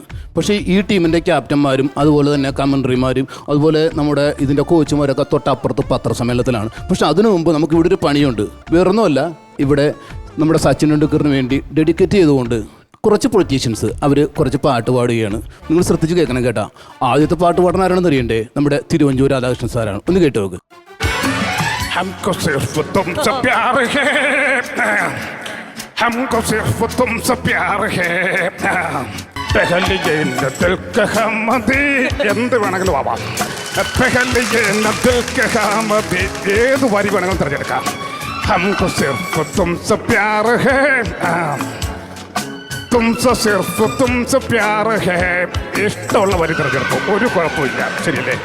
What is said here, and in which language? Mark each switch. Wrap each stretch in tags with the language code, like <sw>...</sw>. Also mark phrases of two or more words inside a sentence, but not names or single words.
<ml>പക്ഷേ ഈ ടീമിൻ്റെ ക്യാപ്റ്റന്മാരും അതുപോലെ തന്നെ കമൻട്രിമാരും അതുപോലെ നമ്മുടെ ഇതിൻ്റെ കോച്ചുമാരൊക്കെ തൊട്ടപ്പുറത്ത് പത്രസമ്മേളനത്തിലാണ്. പക്ഷെ അതിനു മുമ്പ് നമുക്ക് ഇവിടെ ഒരു പണിയുണ്ട്. വേറൊന്നുമല്ല, ഇവിടെ നമ്മുടെ സച്ചിൻ ടെണ്ടുൽക്കറിന് വേണ്ടി ഡെഡിക്കേറ്റ് ചെയ്തുകൊണ്ട് കുറച്ച് പൊളിറ്റീഷ്യൻസ് അവർ കുറച്ച് പാട്ട് പാടുകയാണ്. നിങ്ങൾ ശ്രദ്ധിച്ച് കേൾക്കണം കേട്ടാ. ആദ്യത്തെ പാട്ട് പാടുന്ന ആരാണെന്ന് അറിയണ്ടേ? നമ്മുടെ തിരുവഞ്ചൂർ രാധാകൃഷ്ണൻ സാറാണ്. ഒന്ന് കേട്ടു നോക്ക്.</ml> <hi>हमको सिर्फ तुमसे प्यार है, हमको सिर्फ तुमसे प्यार है, पहले ये न दिल कहा मदी</hi> <ml>എന്ത് വേണമെങ്കിലും ആവാം.</ml> <hi>पहले ये न दिल कहा मदी</hi> <ml>ഏത് വരി വേണമെങ്കിലും തിരഞ്ഞെടുക്കാം.</ml> <hi>हमको सिर्फ तुमसे प्यार है, तुमसे सिर्फ तुमसे प्यार है.</hi> <ml>ഇഷ്ടമുള്ള വരി തിരഞ്ഞെടുക്കും, ഒരു കുഴപ്പമില്ല. ശരിയല്ലേ?</ml>